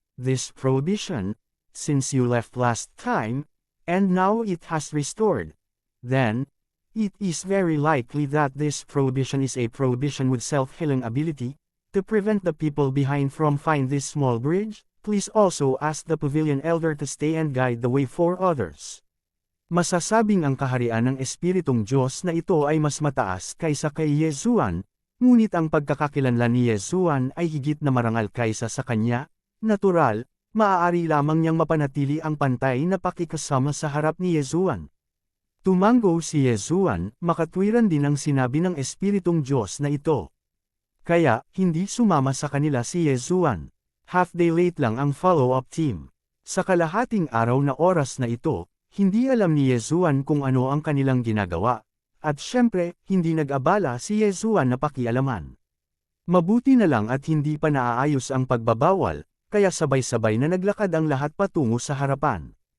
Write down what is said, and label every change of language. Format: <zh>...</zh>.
<en>This prohibition, since you left last time, and now it has restored. Then, it is very likely that this prohibition is a prohibition with self-healing ability. To prevent the people behind from find this small bridge, please also ask the pavilion elder to stay and guide the way for others.</en> <tl>Masasabing ang kaharian ng Espiritong Diyos na ito ay mas mataas kaysa kay Yesuan, ngunit ang pagkakakilanlan ni Yesuan ay higit na marangal kaysa sa kanya. Natural, maaari lamang niyang mapanatili ang pantay na pakikasama sa harap ni Yesuan. Tumango si Yesuan, makatwiran din ang sinabi ng Espiritong Diyos na ito. Kaya, hindi sumama sa kanila si Yesuan.</tl> <en>Half-day late lang ang follow-up team.</en> <tl>Sa kalahating araw na oras na ito, hindi alam ni Yesuan kung ano ang kanilang ginagawa. At syempre, hindi nag-abala si Yesuan na pakialaman. Mabuti na lang at hindi pa naaayos ang pagbabawal, kaya sabay-sabay na naglakad ang lahat patungo sa harapan.</tl>